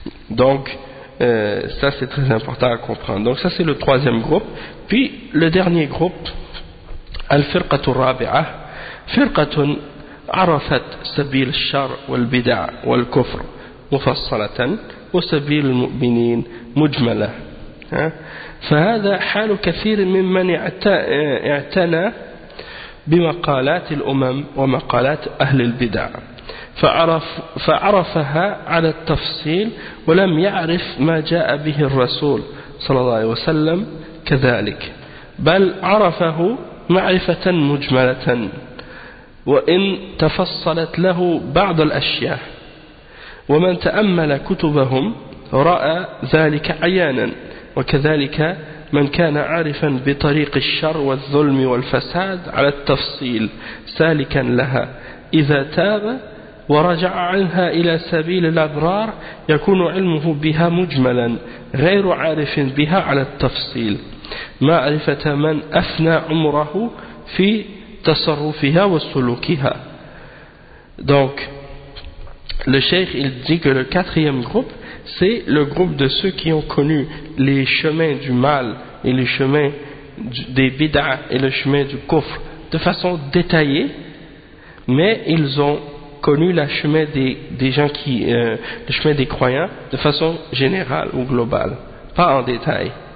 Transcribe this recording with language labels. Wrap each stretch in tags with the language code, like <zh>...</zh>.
<fr>Donc ça, c'est très important à comprendre. Donc ça, c'est le troisième groupe. Puis le dernier groupe,</fr> <ar>al-firqatu rabi'a, firqatun arafat sabil shar wal bid'a wal kufr مفصلة وسبيل المؤمنين مجملة. فهذا حال كثير ممن اعتنى بمقالات الأمم ومقالات أهل البدع فعرفها على التفصيل ولم يعرف ما جاء به الرسول صلى الله عليه وسلم كذلك، بل عرفه معرفة مجملة وإن تفصلت له بعض الأشياء. ومن تأمل كتبهم رأى ذلك عيانا، وكذلك من كان عارفا بطريق الشر والظلم والفساد على التفصيل سالكا لها، إذا تاب ورجع عنها إلى سبيل الأبرار يكون علمه بها مجملا غير عارف بها على التفصيل، معرفة من أفنى عمره في تصرفها وسلوكها. دونك</ar> <fr>le cheikh, il dit que le quatrième groupe, c'est le groupe de ceux qui ont connu les chemins du mal et les chemins des bid'ah et le chemin du kufr de façon détaillée, mais ils ont connu le chemin le chemin des croyants de façon générale ou globale, pas en détail.</fr>